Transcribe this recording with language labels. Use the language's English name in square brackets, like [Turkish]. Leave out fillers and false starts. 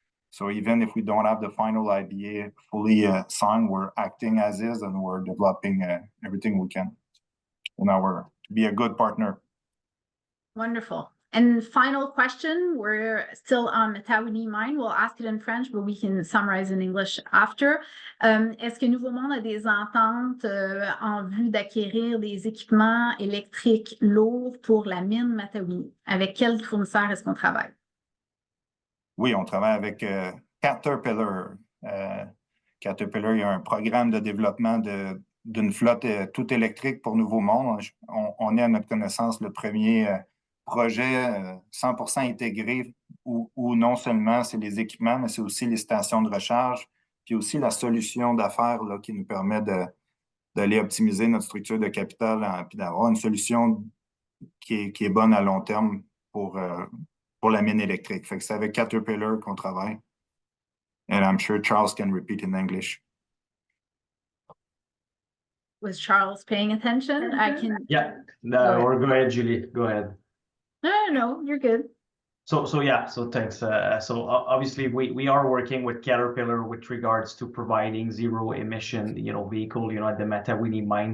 [English] So even if we don't have the final IBA fully signed, we're acting as is, and we're developing everything we can to be a good partner. Wonderful. And final question, we're still on Matawinie mine. We'll ask it in French, but we can summarize in English after. [French] Est-ce que Nouveau Monde a des ententes en vue d'acquérir des équipements électriques lourds pour la mine Matawinie? Avec quel fournisseur est-ce qu'on travaille? Oui, on travaille avec Caterpillar. Caterpillar, il y a un programme de développement d'une flotte toute électrique pour Nouveau Monde. On est à notre connaissance le premier projet 100% intégré où non seulement c'est les équipements, mais c'est aussi les stations de recharge, puis aussi la solution d'affaires qui nous permet d'aller optimiser notre structure de capital, puis d'avoir une solution qui est bonne à long terme pour la mine électrique. Fait que c'est avec Caterpillar qu'on travaille. [English] And I'm sure Charles can repeat in English. Was Charles paying attention? I can. Yeah, no, or go ahead, Julie, go ahead. No, you're good. So thanks. So obviously we are working with Caterpillar with regards to providing zero emission, vehicle, at the Matawinie mine.